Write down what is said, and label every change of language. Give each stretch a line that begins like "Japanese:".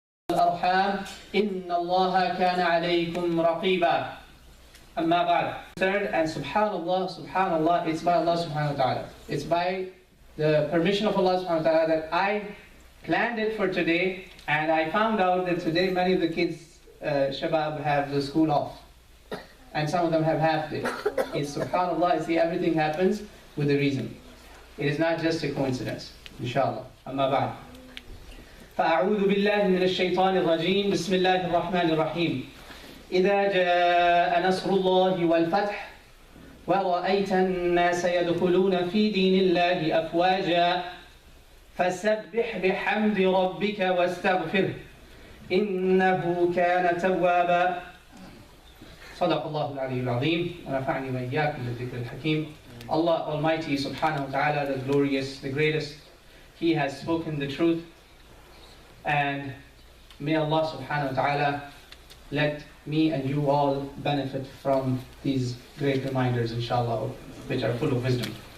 Arabic: الأرحام إن الله كان عليكم رقيبا. أما بعد.
English: Third, and subhanallah, it's by Allah subhanahu wa ta'ala. It's by the permission of Allah subhanahu wa ta'ala that I planned it for today, and I found out that today many of the kids, shabab, have the school off. And some of them have half day. It's subhanallah, see, everything happens with a reason. It is not just a coincidence.
Arabic: Inshallah. Amma ba'd. فأعوذ بالله من الشيطان الرجيم بسم الله الرحمن الرحيم إذا جاء نصر الله والفتح ورأيت الناس يدخلون في دين الله أفواجا فسبح بحمد ربك واستغفره إنه كان توابا صدق الله العلي العظيم ونفعني وإياكم بالذكر الحكيم.
English: Allah Almighty subhanahu wa ta'ala, the glorious, the greatest, He has spoken the truth, and may Allah subhanahu wa ta'ala let me and you all benefit from these great reminders, inshallah, which are full of wisdom.